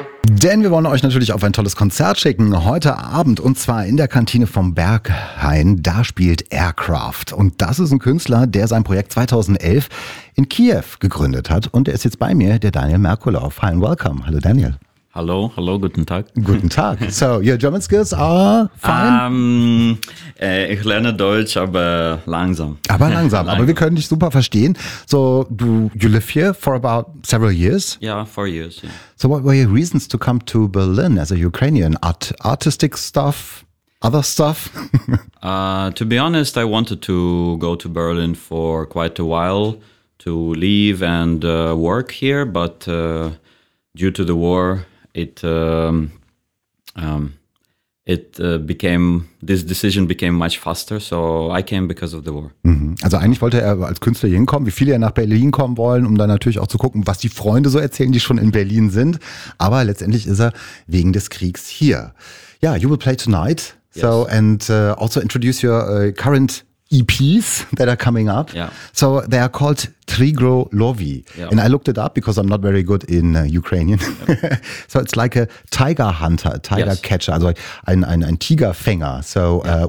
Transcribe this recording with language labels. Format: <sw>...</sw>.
<de>Denn wir wollen euch natürlich auf ein tolles Konzert schicken heute Abend, und zwar in der Kantine vom Berghain. Da spielt Aircraft, und das ist ein Künstler, der sein Projekt 2011 in Kiew gegründet hat, und er ist jetzt bei mir, der Daniel Merkulow.</de> <en>Hi and welcome.</en> <de>Hallo Daniel. Hallo, hallo, guten Tag. Guten Tag.</de> <en>So, your German skills are fine?</en> <de>Ich lerne Deutsch, aber langsam. Aber langsam, aber wir können dich super verstehen.</de> <en>So, you live here for about several years? Yeah, 4 years. Yeah. So, what were your reasons to come to Berlin as a Ukrainian? Artistic stuff? Other stuff? To be honest, I wanted to go to Berlin for quite a while to live and work here, but due to the war, this decision became much faster, so I came because of the war. Mhm.</en> <de>Also eigentlich wollte er als Künstler hier hinkommen, wie viele ja nach Berlin kommen wollen, um dann natürlich auch zu gucken, was die Freunde so erzählen, die schon in Berlin sind. Aber letztendlich ist er wegen des Kriegs hier.</de> <en>Ja, you will play tonight. So, yes. And also introduce your current EPs that are coming up. Yeah. So they are called Trigro Lovi. Yeah. And I looked it up because I'm not very good in Ukrainian. Yeah. So it's like a tiger hunter, tiger, yes, catcher,</en> <de>also ein Tigerfänger.</de> <en>So yeah.</en>